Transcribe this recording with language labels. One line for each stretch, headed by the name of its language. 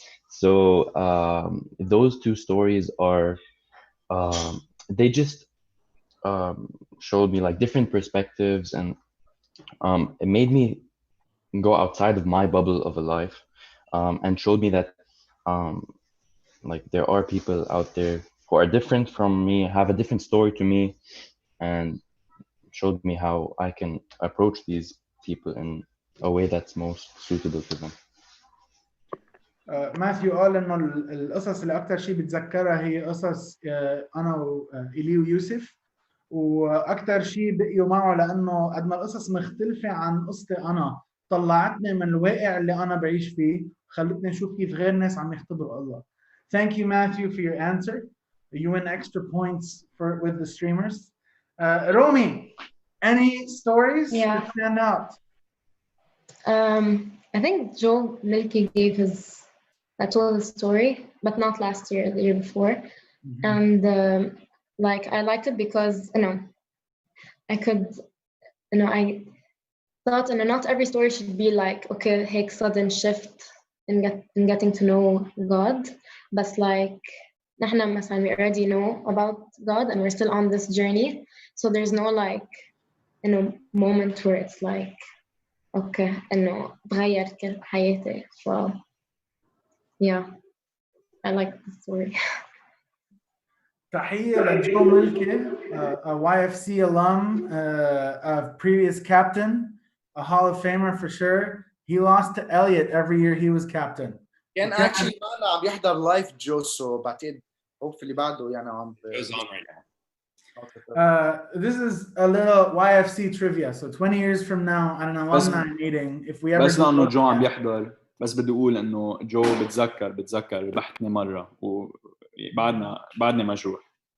English: So those two stories are they just showed me like different perspectives and it made me go outside of my bubble of a life and showed me that like there are people out there who are different from me, have a different story to me, and showed me how I can approach these people in a way that's most suitable to them.
Arabic: ماثيو قال انه القصص اللي اكثر شيء بتذكرها هي قصص انا وإيلي ويوسف واكثر شيء بقيوا معه لانه قد ما القصص مختلفه عن قصتي انا طلعتني من الواقع اللي انا بعيش فيه خلتني اشوف كيف غير ناس عم يختبروا الله.
English: Thank you Matthew for your answer. You win extra points with the streamers. Romy, any stories that stand out? I think Joe Milky gave told a story, but not last year, the year before. And like I liked it because I could I thought not every story should be like okay, heck sudden shift in getting to know God, but like we already know about God and we're still on this journey, so there's no like moment where it's like okay
Arabic: تغير كل حياتي.
English: So yeah, I like the story.
Arabic: تحية لجو ملكي,
English: a YFC alum, a previous captain, a Hall of Famer for sure. He lost to Elliot every year he was captain.
Arabic: كان actually معنا عم يحضر لايف جو, so بعتقد hopefully بعده يعني عم
English: goes on right now. This is a little YFC trivia. So 20 years from now at an alumni meeting, if we ever
Arabic: بس لأنه جو عم يحضر بس بدي أقول إنه جو بتذكر ربحتني مرة وبعدني مجروح.